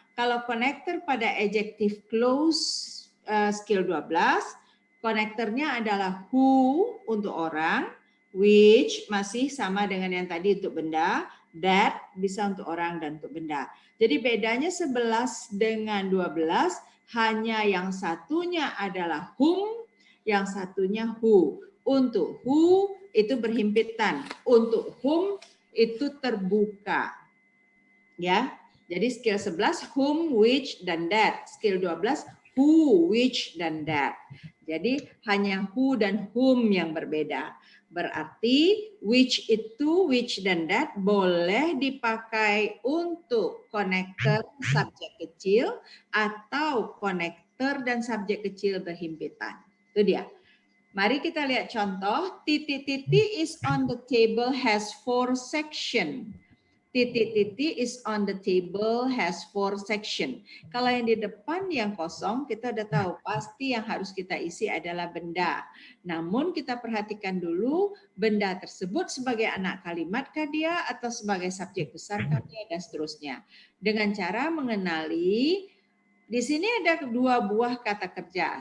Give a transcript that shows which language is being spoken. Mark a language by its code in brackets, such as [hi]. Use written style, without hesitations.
[id] Kalau konektor pada adjective clause skill 12, konektornya adalah who untuk orang, which masih sama dengan yang tadi untuk benda, that bisa untuk orang dan untuk benda. Jadi bedanya 11 dengan 12, hanya yang satunya adalah whom, yang satunya who. Untuk who itu berhimpitan, untuk whom itu terbuka. Ya. Jadi skill 11 whom, which, dan that. Skill 12 who, which, dan that. Jadi hanya who dan whom yang berbeda. Berarti which itu, which dan that boleh dipakai untuk konektor subjek kecil atau konektor dan subjek kecil berhimpitan. Itu dia. Mari kita lihat contoh. [en] Titik-titik is on the table has 4 section. Titik-titik is on the table has 4 section. [id] Kalau yang di depan yang kosong, kita udah tahu pasti yang harus kita isi adalah benda. Namun kita perhatikan dulu benda tersebut sebagai anak kalimat kah dia atau sebagai subjek besar kah dia dan seterusnya. Dengan cara mengenali, di sini ada 2 buah kata kerja.